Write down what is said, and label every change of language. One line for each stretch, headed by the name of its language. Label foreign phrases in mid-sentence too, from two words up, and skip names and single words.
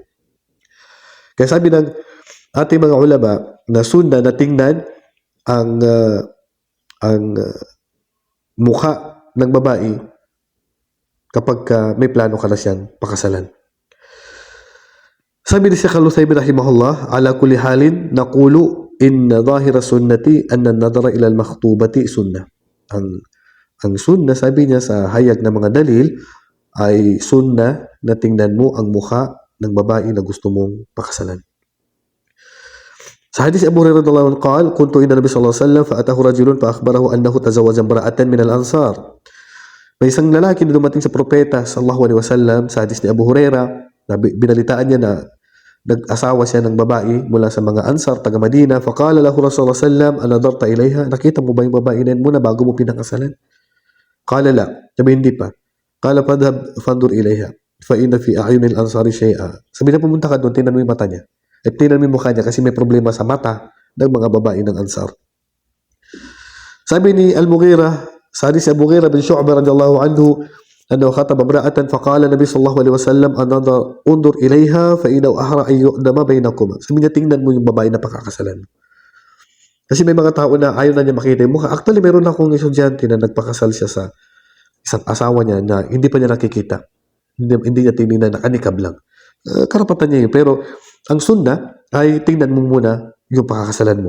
Filipino: Kaya sabi ng ating mga ulama na sunna na tingnan ang mukha ng babae kapag may plano ka na siyang pakasalan. Sabi ni
Arabic: Sheikh Al-Uthaymin رحمه الله على كل حال نقول إن ظاهر السنة أن النظر إلى المخطوبة سنة.
Filipino: Ang sunnah, sabi niya sa hayag ng mga dalil, ay sunnah na tingnan mo ang mukha ng babae na gusto mong pakasalan. Sa hadis
Arabic: Abu Hurairah رضي الله عنه قال كنت عند النبي صلى الله عليه وسلم فأتاه رجل فأخبره أنه تزوج امرأة من الأنصار.
Filipino: May isang lalaki na dumating sa propeta
Arabic: صلى الله عليه وسلم,
Filipino: sa hadis ni Abu Hurairah, na binalitaan niya na nag-asawa siya ng babae mula sa mga Ansar, taga Madina.
Arabic: فقال له رسول الله صلى الله عليه وسلم أنظرت إليها?
Filipino: Nakita mo ba yung babae na yun muna bago mo pinakasalan?
Arabic: قال لا.
Filipino: Sabi, hindi pa.
Arabic: قال فاذهب فانظر إليها فإن في أعين الأنصار شيئا.
Filipino: Sabi na, pumunta ka doon, tingnan mo yung mata niya. At tingnan mo yung mukha niya kasi may problema sa mata ng mga babae ng Ansar. Sabi ni Al-Mughira, sa hadis
Arabic: Abu Mughira bin Shu'bah رضي الله عنه, أنه خطب امرأة فقال النبي صلى الله عليه وسلم انظر إليها فإنه أحرى أن يؤدم بينكما.
Filipino: Sabi niya, tingnan mo yung babae na pakakasalan. Kasi may mga tao na ayaw na niya makita yung mukha. Actually, meron akong estudyante na nagpakasal siya sa isang asawa niya na hindi pa niya nakikita. Hindi niya tinignan, nakanikab lang. Karapatan niya yun. Pero ang sunna ay tingnan mo muna yung pakakasalan mo.